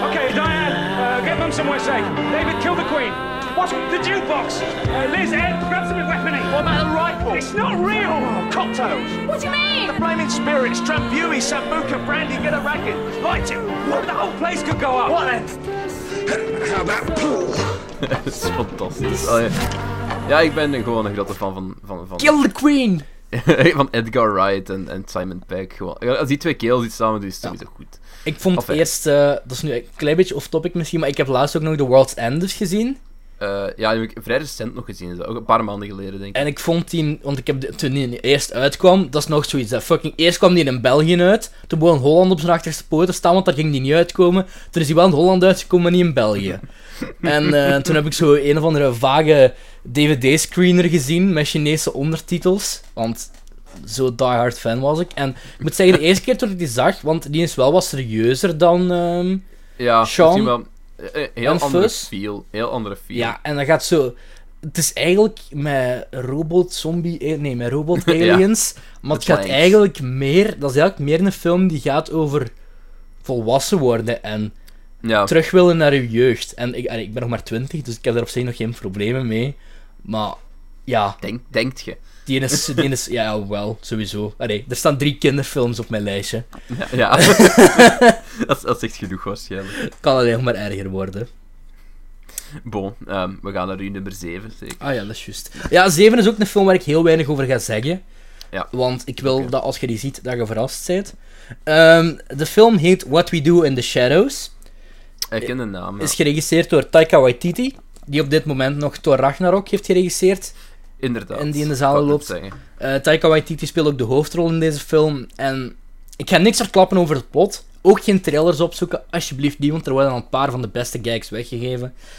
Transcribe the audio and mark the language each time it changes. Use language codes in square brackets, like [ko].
[en] Okay, Diane, get them somewhere safe. David, kill the Queen. What's with the jukebox? Liz, Ed, grab some weaponry. What about a rifle? It's not real. Cocktails. What do you mean? The flaming spirits, Strambuie, Sambuca, brandy, get a racket. Light it. What? The whole place could go up. What then? How about pool? [nl] Het is fantastisch. Oh, ja, ik ben gewoon een grote fan van... [en] Kill the Queen! [nl] Van Edgar Wright en Simon Pegg. Als die twee kerels iets samen doen, is het sowieso goed. Ik vond eerst... dat is nu een klein beetje off-topic misschien, maar ik heb laatst ook nog The World's End gezien. Ja, die heb ik vrij recent nog gezien. Ook een paar maanden geleden, denk ik. En ik vond die... Want ik heb toen die eerst uitkwam, dat is nog zoiets. Fucking eerst kwam die in België uit. Toen begon Holland op zijn achterste poten staan, want daar ging die niet uitkomen. Toen is die wel in Holland uitgekomen, maar niet in België. En toen heb ik zo een of andere vage DVD-screener gezien met Chinese ondertitels. Want zo diehard fan was ik. En ik moet zeggen, de eerste keer toen ik die zag, want die is wel wat serieuzer dan ja, Sean. Ja, heel andere Fuzz. Feel. Heel andere feel. Ja, en dat gaat zo... Het is eigenlijk met robot zombie... Nee, met robot aliens. Ja, maar het gaat eigenlijk meer... Dat is eigenlijk meer een film die gaat over volwassen worden en... Ja. Terug willen naar uw jeugd. En ik ben nog maar 20, dus ik heb er op zich nog geen problemen mee. Maar, ja. Denkt je? Die is ja, wel, sowieso. Allee, er staan 3 kinderfilms op mijn lijstje. Ja. dat is echt genoeg, waarschijnlijk. Het kan alleen maar erger worden. Bon, we gaan naar uw nummer 7, zeker. Ah ja, dat is juist. Ja, 7 is ook een film waar ik heel weinig over ga zeggen. Ja. Want ik wil dat als je die ziet, dat je verrast bent. De film heet What We Do in the Shadows. Ik ken de naam, ja. Is geregisseerd door Taika Waititi, die op dit moment nog Thor Ragnarok heeft geregisseerd. Inderdaad. En die in de zalen loopt. Taika Waititi speelt ook de hoofdrol in deze film. En ik ga niks verklappen over het plot. Ook geen trailers opzoeken, alsjeblieft niet, want er worden al een paar van de beste gags weggegeven.